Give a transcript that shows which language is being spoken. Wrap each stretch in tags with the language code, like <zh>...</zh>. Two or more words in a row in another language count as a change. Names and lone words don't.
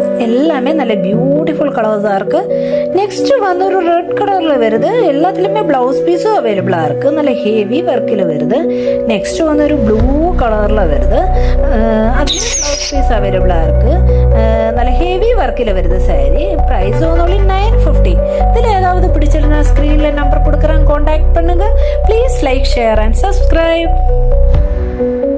<ml>എല്ലാമേ നല്ല</ml> <en>beautiful colours</en> <ml>ആർക്ക്. നെക്സ്റ്റ് വന്ന് ഒരു</ml> <en>red colour</en> <ml>വരുന്നത്. എല്ലാത്തിലുമേ</ml> <en>blouse piece available</en> <ml>ആർക്ക്. നല്ല</ml> <en>heavy work</en> <ml>വരുന്നത്. നെക്സ്റ്റ് വന്ന് ഒരു</ml> <en>blue colour</en> <ml>വരുന്നത്. അതിന്</ml> <en>blouse piece available</en> <ml>ആർക്ക്. നല്ല</ml> <en>heavy work</en> <ml>വരുന്നത് സാരി. പ്രൈസ് വന്നോളി 950.</ml> <ta>இதில் ஏதாவது பிடிச்சிருந்தா ஸ்க்ரீனில் நம்பர் கொடுக்குறேன், காண்டாக்ட் பண்ணுங்க.</ta> <en>please like, share and subscribe.</en>